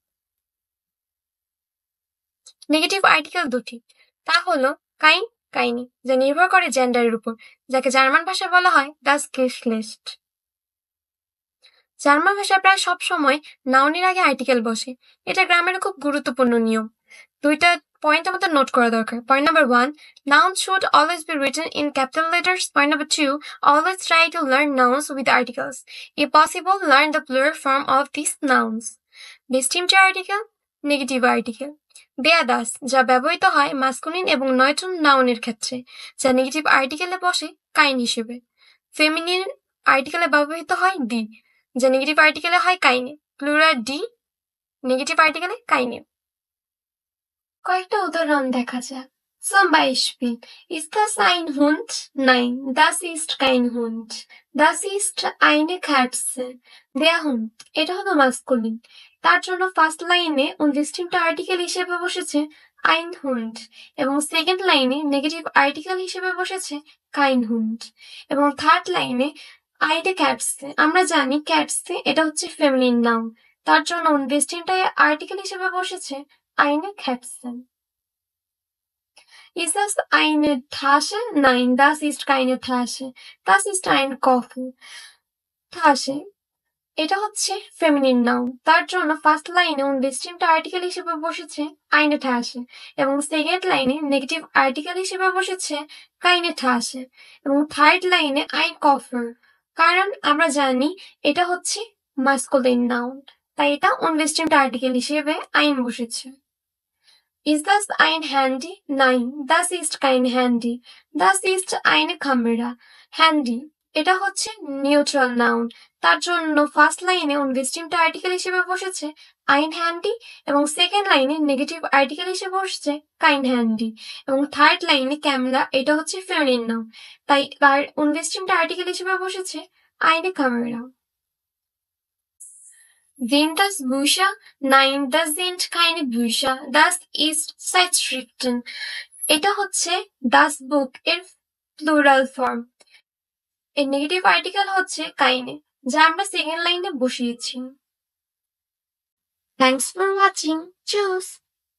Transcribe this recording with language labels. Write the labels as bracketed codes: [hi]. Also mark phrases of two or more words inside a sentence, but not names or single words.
[en] negative article [bn] দুটি, তা হলো কাইন, কাইনি, যা নির্ভর করে জেন্ডারের উপর, যাকে জার্মান ভাষায় বলা হয় [de] das Geschlecht. [bn] জার্মান ভাষায় প্রায় সব সময় নাউনের আগে আর্টিকেল বসে। এটা গ্রামের খুব গুরুত্বপূর্ণ নিয়ম। দুইটা পয়েন্ট আমাদের নোট করা দরকার। [en] point number 1, nouns should always be written in capital letters. Point number 2, always try to learn nouns with articles. If possible, learn the plural form of these nouns. Distinct article, negative article. [de] der das, [bn] যা ব্যবহৃত হয় মাস্কুলিন এবং নয়টন নাউনের ক্ষেত্রে, যা [en] negative article [bn] বসে কাইন হিসেবে। [en] feminine article [bn] ব্যবহৃত হয় দি, যা [en] negative article [bn] হয় কাইনে। প্লুরাল ডি, [en] negative article [bn] কাইনে। কয়েকটা উদাহরণ দেখা যাক। [de] Zum Beispiel, ist das ein Hund? Nein, das ist kein Hund. Das ist eine Katze. Der Hund, [bn] এটা হলো মাস্কুলিন। তার জন্য [en] first line distinct article [bn] হিসেবে বসেছে [de] ein Hund [bn] এবং [en] second line negative article [bn] হিসেবে বসেছে [de] kein Hund [bn] এবং [en] third line [de] eine Katze। [bn] আমরা জানি ক্যাটসে এটা হচ্ছে [en] feminine noun, [bn] তার জন্য [en] distinct article [bn] হিসেবে বসেছে [de] eine Katze. Ist das eine Tasche? Nein, das ist keine Tasche. Das ist ein Koffer. Tasche, [bn] এটা হচ্ছে [en] feminine noun, [bn] তার জন্য [en] first line distinct article [bn] হিসেবে বসেছে [de] eine Tasche [bn] এবং [en] second line negative article [bn] হিসেবে বসেছে [de] keine Tasche [bn] এবং [en] third line [de] ein Koffer, [bn] কারণ আমরা জানি এটা হচ্ছে [en] masculine noun, [bn] তাই এটা [en] distinct article [bn] হিসেবে ein বসেছে। Ist das ein Handy? Nein, das ist kein Handy. Das ist eine Kamera. Handy, এটা হচ্ছে [en] neutral noun, [bn] তার জন্য [en] first line distinct article [bn] হিসেবে বসেছে [de] ein Handy [bn] এবং [en] second line negative article [bn] হিসেবে বসেছে [de] kein Handy [bn] এবং [en] third line [bn] ক্যামেরা, এটা হচ্ছে [en] feminine noun, [bn] তাই তার [en] distinct article [bn] হিসেবে বসেছে [de] eine Kamera. Sind das Bücher? Nein, das sind keine Bücher. Das ist Zeitschriften. [bn] এটা হচ্ছে [de] das Buch [bn] এর [en] plural form. [bn] এর [en] negative article [bn] হচ্ছে কাইনে, যা আমরা [en] second line [bn] বসিয়েছি। [en] thanks for watching. চুজ।